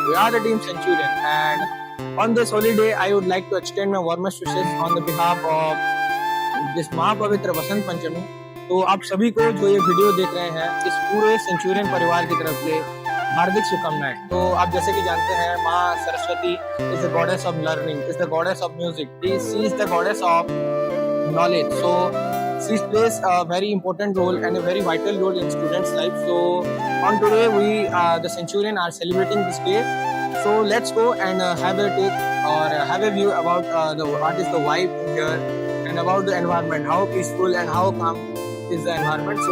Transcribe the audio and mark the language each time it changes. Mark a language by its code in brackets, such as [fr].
[en] We are the team Centurion, and on this holy day, I would like to extend my warmest wishes on the behalf of this महापवित्र बसंत पंचमी. [hi] तो आप सभी को जो ये video देख रहे हैं, इस पूरे सेंचुरियन परिवार की तरफ से हार्दिक शुभकामनाएं. तो आप जैसे कि जानते हैं, [en] माँ Saraswati is the goddess of learning, is the goddess of music, she is the goddess of knowledge. So she plays a very important role and a very vital role in students' life. So on today, we the Centurion are celebrating this day. So let's go and have a take or have a view about what is the vibe here and about the environment, how peaceful and how calm is the environment.